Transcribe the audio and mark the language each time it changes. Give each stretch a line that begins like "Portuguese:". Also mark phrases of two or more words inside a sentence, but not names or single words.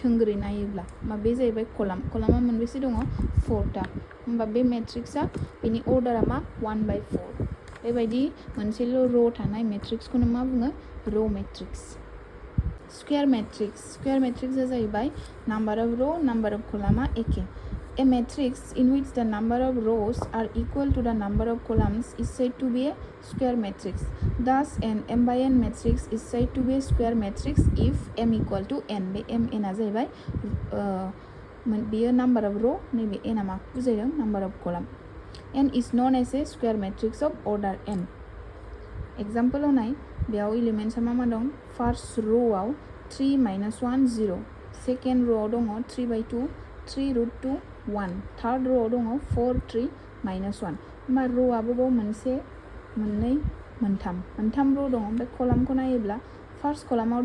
Bodo: थोंगोरै नायोब्ला होमबा बे जाहैबाय कलामा मोनबेसे दङ 4टा होमबा बे मेट्रिक्सआ बेनि अर्डारा मा 1 by 4 बेबायदि मोनसेल' रो थानाय मेट्रिक्सखौनो मा बुङो रो मेट्रिक्स स्क्वायर मेट्रिक्सआ जाहैबाय
English: number of row number of
Bodo: कलामा एखे
English: A matrix in which the number of rows are equal to the number of columns is said to be a square matrix. Thus, an m by n matrix is said to be a square matrix if m equal to n.
Bodo: बे m n आ जाहैबाय बेयो
English: number of row
Bodo: नैबे n आ माखौ बुजायदों
English: number of column. n is known as a square matrix of order n.
Bodo: Example आव नाय बेयाव एलिमेन्ट्सआ मा दं फार्स्ट र'आव 3 - 1 0 सेकेन्ड र'आव दङ 3 by 2 3 √2 1 थार्ड र'आव दङ 4 3 - 1 होमबा र'आबो बाव मोनसे मोननै मोनथाम र' दङ ओमफ्राय कलामखौ नायोब्ला फार्स्ट कलामाव